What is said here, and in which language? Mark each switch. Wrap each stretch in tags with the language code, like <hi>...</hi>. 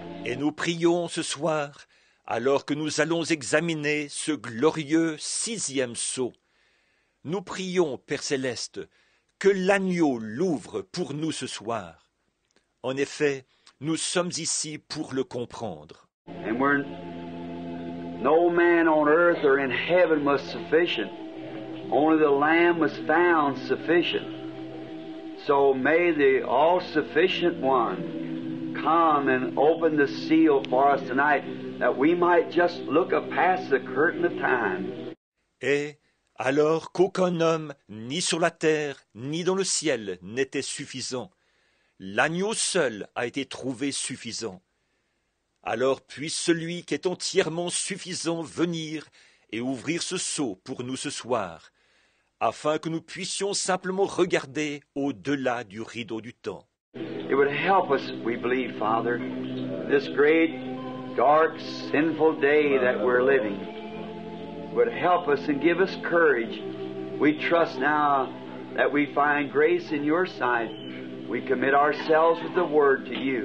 <fr>Et nous prions ce soir, alors que nous allons examiner ce glorieux sixième sceau. Nous prions, Père Céleste, que l'agneau l'ouvre pour nous ce soir. En effet, nous sommes ici pour le comprendre.</fr> <en>And we're, no man on earth or in heaven was sufficient. Only the Lamb was found sufficient. So may the all-sufficient one come and open the seal for us tonight, that we might just look past the curtain of time.</en> <fr>Et, alors qu'aucun homme, ni sur la terre, ni dans le ciel, n'était suffisant, l'agneau seul a été trouvé suffisant. Alors puisse celui qui est entièrement suffisant venir et ouvrir ce sceau pour nous ce soir, afin que nous puissions simplement regarder au-delà du rideau du temps.</fr> <en>It would help us, we believe, Father, this great, dark, sinful day that we're living. It would help us and give us courage. We trust now that we find grace in your sight. We commit ourselves with the word to you.</en>